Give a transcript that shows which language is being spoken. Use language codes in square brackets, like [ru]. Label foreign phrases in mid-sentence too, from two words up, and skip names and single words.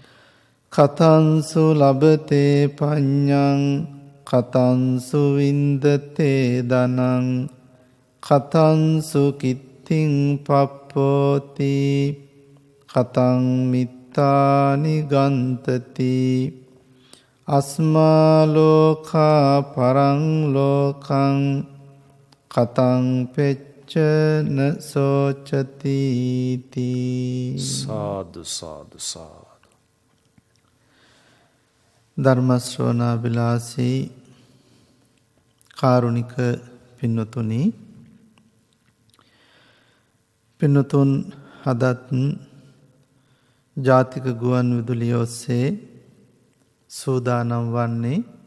[pi] කතංසු ලබතේ පඤ්ඤං කතංසු වින්දතේ ධනං කතංසු කිත්තිං පප්පෝති කතං මිත්තානි ගන්තති අස්මා ලෝකා පරං ලෝකං කතං පෙච්චන සෝචති තී. [si] සාදු සාදු සාදු. ධර්ම ශ්‍රවණාබිලාසී කාරුණික පින්නතුනි, පින්නතුන් අදත් ජාතික ගුවන් විදුලිය ඔස්සේ සූදානම් වන්නේ